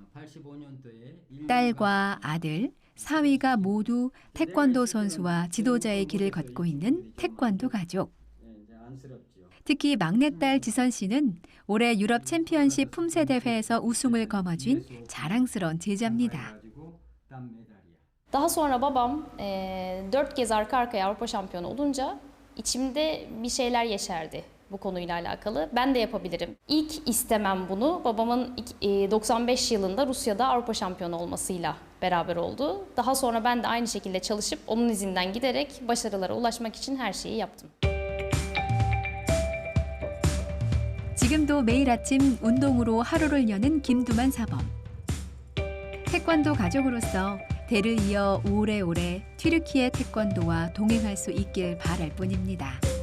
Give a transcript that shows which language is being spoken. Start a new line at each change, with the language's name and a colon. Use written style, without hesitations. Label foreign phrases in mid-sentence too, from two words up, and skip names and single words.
Korean: 딸과 아들, 사위가 모두 태권도 선수와 지도자의 길을 걷고 있는 태권도 가족. 특히 막내딸 지선 씨는 올해 유럽 챔피언십 품새 대회에서 우승을 거머쥔 자랑스러운 제자입니다.
Turkish: Daha sonra babam 4 kez arka arkaya Avrupa şampiyonu olunca içimde bir şeyler yeşerdi bu konuyla alakalı. Ben de yapabilirim. İlk istemem bunu babamın 95 yılında Rusya'da Avrupa şampiyonu olmasıyla beraber oldu. Daha sonra ben de aynı şekilde çalışıp onun izinden giderek başarılara ulaşmak için her şeyi yaptım.
Korean: 지금도 매일 아침 운동으로 하루를 여는 김두만 사범. 태권도 가족으로서 대를 이어 오래오래 튀르키예 태권도와 동행할 수 있길 바랄 뿐입니다.